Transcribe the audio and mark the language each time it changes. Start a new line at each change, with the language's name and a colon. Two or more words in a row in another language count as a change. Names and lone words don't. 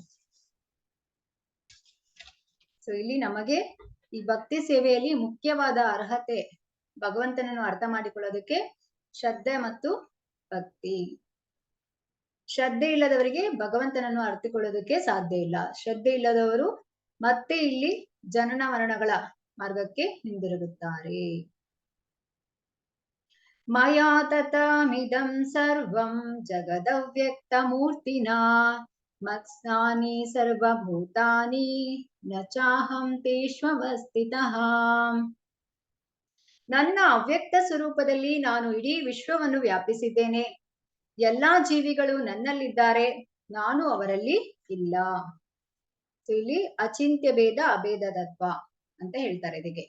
Kannada: ಸೊ ಇಲ್ಲಿ ನಮಗೆ ಈ ಭಕ್ತಿ ಸೇವೆಯಲ್ಲಿ ಮುಖ್ಯವಾದ ಅರ್ಹತೆ ಭಗವಂತನನ್ನು ಅರ್ಥ ಮಾಡಿಕೊಳ್ಳೋದಕ್ಕೆ ಶ್ರದ್ಧೆ ಮತ್ತು ಭಕ್ತಿ. ಶ್ರದ್ಧೆ ಇಲ್ಲದವರಿಗೆ ಭಗವಂತನನ್ನು ಅರ್ಥಕೊಳ್ಳೋದಕ್ಕೆ ಸಾಧ್ಯ ಇಲ್ಲ. ಶ್ರದ್ಧೆ ಇಲ್ಲದವರು ಮತ್ತೆ ಇಲ್ಲಿ ಜನನ ಮರಣಗಳ ಮಾರ್ಗಕ್ಕೆ ಹಿಂದಿರುಗುತ್ತಾರೆ.
Sanskrit: ಮಯಾ ತತಮಿದಂ ಸರ್ವಂ ಜಗದವ್ಯಕ್ತ ಮೂರ್ತಿನಾ ಮತ್ಸ್ನಾನಿ ಸರ್ವಭೂತಾನಿ ನ ಚಾಹಂ ತೇಷ್ವವಸ್ಥಿತಃ.
Kannada: ನನ್ನ ಅವ್ಯಕ್ತ ಸ್ವರೂಪದಲ್ಲಿ ನಾನು ಇಡೀ ವಿಶ್ವವನ್ನು ವ್ಯಾಪಿಸಿದ್ದೇನೆ. ಎಲ್ಲಾ ಜೀವಿಗಳು ನನ್ನಲ್ಲಿದ್ದಾರೆ, ನಾನು ಅವರಲ್ಲಿ ಇಲ್ಲ. ಇಲ್ಲಿ ಅಚಿಂತ್ಯ ಭೇದ ಅಭೇದ ತತ್ವ ಅಂತ ಹೇಳ್ತಾರೆ ಇದಕ್ಕೆ.